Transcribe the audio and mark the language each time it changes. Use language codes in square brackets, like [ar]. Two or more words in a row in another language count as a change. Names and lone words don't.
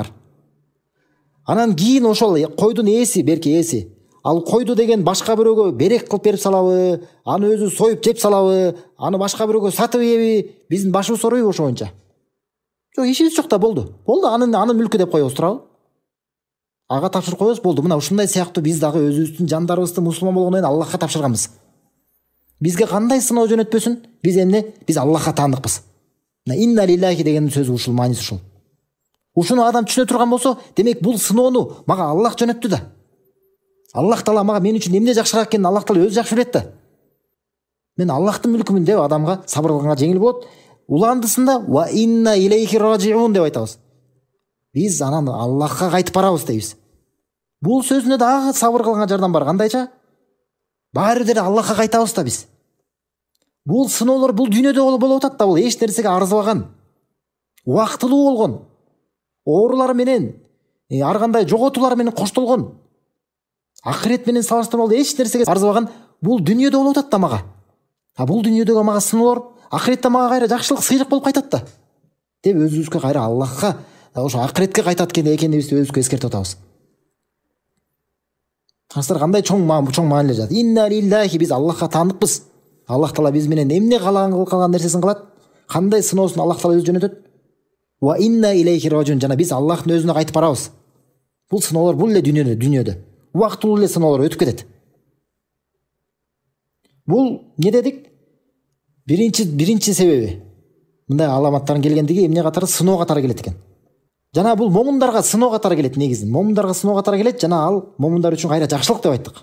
[ky] Анан кийин ошол койдун ээси, берки ээси, ал койду деген башка бирөөгө берек кылып берип салабы, аны өзү союп жеп салабы, аны башка бирөөгө сатып ийеби, биздин башыбыз ооройбу ошо боюнча? Жок, ишибиз жок да, болду. Анын мүлкү деп коебуз, туурабы? Ага тапшырып коебуз, болду. Мына ушундай сыяктуу биз дагы өзүбүздүн жандарыбызды мусулман болгондон кийин Аллахка тапшырганбыз. Бизге кандай сыноо жөнөтпөсүн, биз эмне? Биз Аллахка таандыкпыз. [ar] إنا لله [ky] деген сөзү ушул, мааниси ушул. Ушуну адам түшүнө турган болсо, демек бул сыноону мага Аллах жөнөттү да. Аллах Таала мага мен үчүн эмне жакшыраак экенин Аллах Таала өзү жакшы билет да. Мен Аллахтын мүлкүмүн деп адамга сабыр кылганга жеңил болот. Уландысында [ar] وإنا إليه راجعون [ky] деп айтабыз. Биз анан Аллахка кайтып барабыз дейбиз. Бул сөзүнө дагы сабыр кылганга жардам бар. Кандайча? Баары деле Аллахка кайтабыз да биз. Бул сыноолор бул дүйнөдө болуп атат да, бул эч нерсеге арзыбаган, убактылуу болгон, оорулар менен, ар кандай жоготуулар менен коштолгон, акырет менен салыштырмалуу эч нерсеге арзыбаган бул дүйнөдө болуп атат да мага. Бул дүйнөдөгү мага сыноолор акыретте мага кайра жакшылык, сыйрык болуп кайтат да деп өзүбүзгө кайра Аллахка, ошо акыретке кайтат экенибизди өзүбүзгө эскертип атабыз. Кастар кандай чоң маанилер жатат. [ar] إنا لله, [ky] биз Аллахка таандыкпыз. Аллах Таала биз менен эмне калган нерсесин кылат, кандай сыноосун Аллах Таала өзү жөнөтөт. [ar] وإنا إليه راجعون, [ky] жана биз Аллахтын өзүнө кайтып барабыз. Бул сыноолор бул эле дүйнөдө убактылуу эле сыноолор өтүп кетет. Бул не дедик? Биринчи себеби. Мындай аламаттардын келгендиги эмне катары? Сыноо катары келет экен. Жана бул момундарга сыноо катары келет негизинен. Момундарга сыноо катары келет, жана ал момундар үчүн кайра жакшылык деп айттык.